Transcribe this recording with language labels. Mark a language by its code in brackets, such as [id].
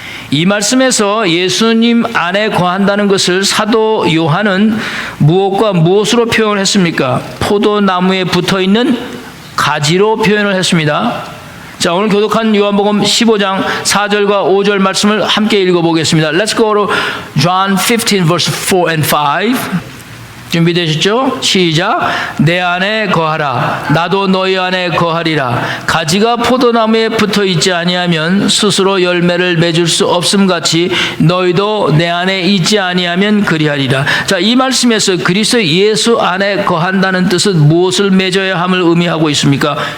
[ko] 이 말씀에서 예수님 안에 거한다는 것을 사도 요한은 무엇과 무엇으로 표현을 했습니까? 포도나무에 붙어있는 가지로 표현을 했습니다. 자, 오늘 교독한 요한복음 15장 4절과 5절 말씀을 함께 읽어보겠습니다. [en] Let's go to John 15 verse 4 and 5. [ko] 준비되셨죠? 시작. 내 안에 거하라. 나도 너희 안에 거하리라. 가지가 포도나무에 붙어 있지 아니하면 스스로 열매를 맺을 수 없음 같이 너희도 내 안에 있지 아니하면 그리하리라. 자, 이 말씀에서 그리스도 예수 안에 거한다는 뜻은 무엇을 맺어야 함을 의미하고 있습니까?